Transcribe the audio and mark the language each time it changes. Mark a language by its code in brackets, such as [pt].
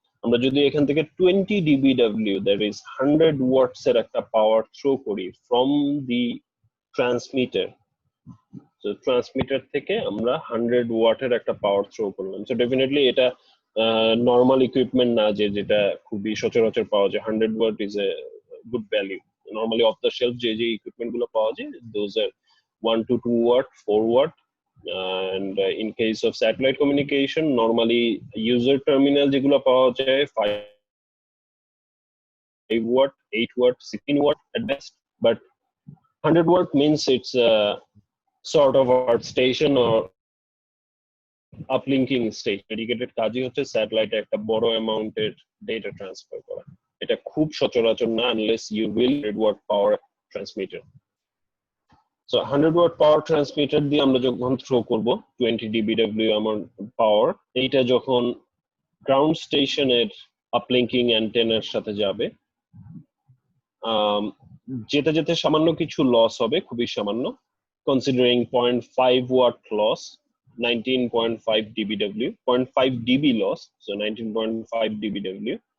[bn] আমরা যদি এখান থেকে 20 dBW, [en] that is 100 watts [bn] এর একটা পাওয়ার থ্রো করি ফ্রম দি ট্রান্সমিটার, তো ট্রান্সমিটার থেকে আমরা 100 ওয়াটের একটা পাওয়ার থ্রো করলাম। সো ডেফিনেটলি এটা নর্মাল ইকুইপমেন্ট না যে যেটা খুবই সচরাচর পাওয়া যায়। [en] 100 watt is a good value. Normally off the shelf [bn] যে ইকুইপমেন্ট গুলো পাওয়া যায়, [en] Those are 1 to 2 watt, 4 watt, and in case of satellite communication, normally user terminal যেগুলো পাওয়া যায় 5 watt, 8 watt, 16 watt at best, but 100 watt means it's a sort of earth station or uplinking station. [bn] Dedicated কাজই হচ্ছে স্যাটেলাইটে একটা বড় অ্যামাউন্টের data transfer করা। এটা খুব সচরাচর না, [en] unless you will 100 watt power transmitter. [bn] So 100 watt power transmitter দিয়ে আমরা যখন থ্রো করব 20 dBW amount পাওয়ার, এইটা যখন গ্রাউন্ড স্টেশনের আপলিঙ্কিং অ্যান্টেনার সাথে যাবে, যেতে সামান্য কিছু লস হবে, খুবই সামান্য, considering 0.5 watt loss, 19.5 dBW, 0.5 dB loss, so 19.5 dBW।